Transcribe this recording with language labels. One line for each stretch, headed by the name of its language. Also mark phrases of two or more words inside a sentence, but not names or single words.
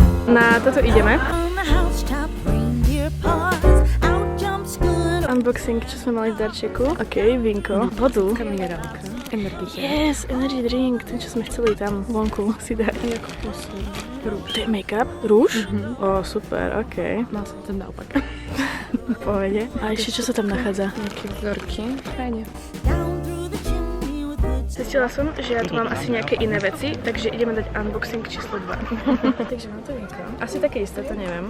Slovak: na toto ideme. Unboxing, čo sme mali v darčeku. Ok, vínko, vodu. Minerálka. Energy.
English: Yes, energy drink,
Slovak: ten čo sme chceli tam vonku si dať. Rúž. To je make-up? Rúž? Ó, super, ok. Mal som ten naopak. V pohode. A ešte čo sa tam nachádza? Nejaké vzorky. Fajne. Zistila som, že ja tu mám asi nejaké iné veci, takže ideme dať unboxing číslo 2. Takže mám to vínko. Asi také isté, to neviem.